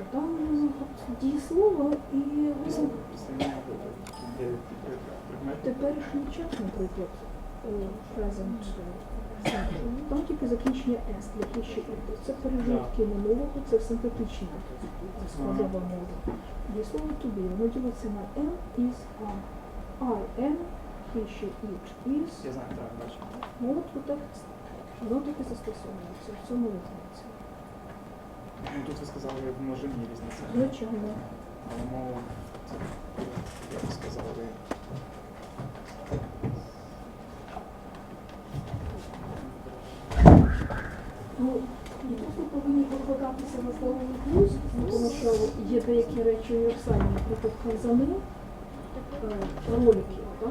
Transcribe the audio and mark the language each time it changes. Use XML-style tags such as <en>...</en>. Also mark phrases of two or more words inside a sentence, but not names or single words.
<uk>Там дієслово і теперішній час, наприклад,</uk> <en>present simple.</en> <uk>Там тільки закінчення S для</uk> <en>he, she, it.</en> <uk>Це пережитки минулого, це синтетична складова мова. Дієслово</uk> <en>to be,</en> <uk>воно ділиться на</uk> <en>am, is, are. I am, he, she, it, is.</en> <uk>Я знаю, так, бачу. Мова так, воно так і застосовується в цьому різниці. Ну, тут ви сказали, в множині різниця. Звичайно. Але мова, це, як ви сказали, ну, і тут ви повинні покладатися на здоровий глузд, тому що є деякі речі універсальні, наприклад, казани, ролики, так?</uk>